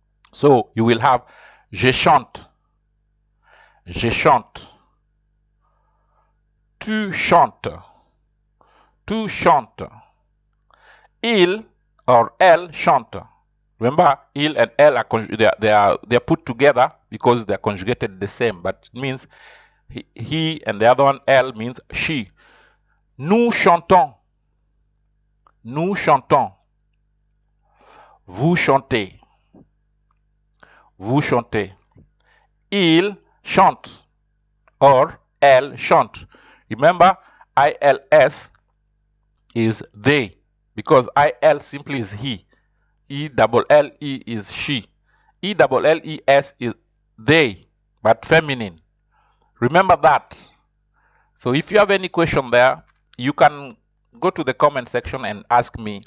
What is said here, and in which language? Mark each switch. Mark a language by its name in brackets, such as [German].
[English] So you will have [French] je chante, tu chantes, [English] il or elle chante. Remember, il and elle are they are put together because they are conjugated the same, but it means he, and the other one, elle, means she. [French] Nous chantons, vous chantez, il chante or elle chante. [English] Remember, ILS is they, because IL simply is he. ELLE is she. ELLES is they, but feminine. Remember that. So if you have any question there, you can go to the comment section and ask me.